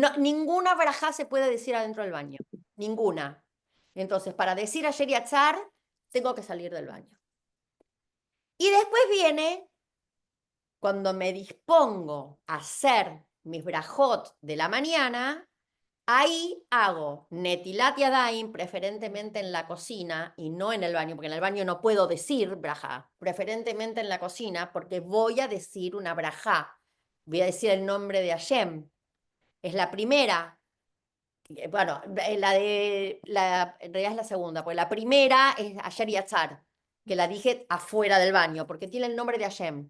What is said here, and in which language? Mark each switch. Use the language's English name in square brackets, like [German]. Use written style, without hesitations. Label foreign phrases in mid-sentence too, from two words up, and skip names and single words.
[Spanish] No, ninguna brajá se puede decir adentro del baño. Ninguna. Entonces, para decir [Hebrew] אשר יצר, [Spanish] tengo que salir del baño. Y después viene cuando me dispongo a hacer mis brajot de la mañana, ahí hago [Hebrew] נטילת ידיים, [Spanish] preferentemente en la cocina y no en el baño, porque en el baño no puedo decir brajá, preferentemente en la cocina, porque voy a decir una brajá. Voy a decir el nombre de Hashem. Es la primera. Bueno, en realidad es la segunda, porque la primera es [Hebrew] אשר יצר, [Spanish] que la dije afuera del baño, porque tiene el nombre de Hashem.